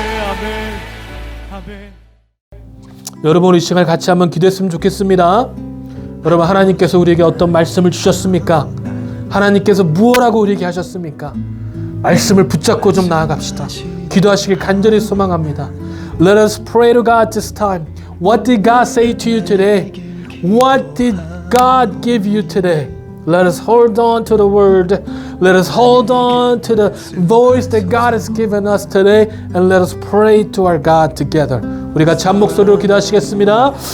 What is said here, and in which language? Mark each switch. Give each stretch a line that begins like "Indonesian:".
Korean: 아멘. 아멘. 여러분 이 시간 같이 한번 기도했으면 좋겠습니다. 여러분 하나님께서 우리에게 어떤 말씀을 주셨습니까? 하나님께서 무엇라고 우리에게 하셨습니까? 말씀을 붙잡고 좀 나아갑시다. 기도하시길 간절히 소망합니다.
English: Let us pray to God this time. What did God say to you today? What did God give you today? Let us hold on to the word. Let us hold on to the voice that God has given us today and let us pray to our God together.
Korean: 우리 같이 한 목소리로 기도하시겠습니다.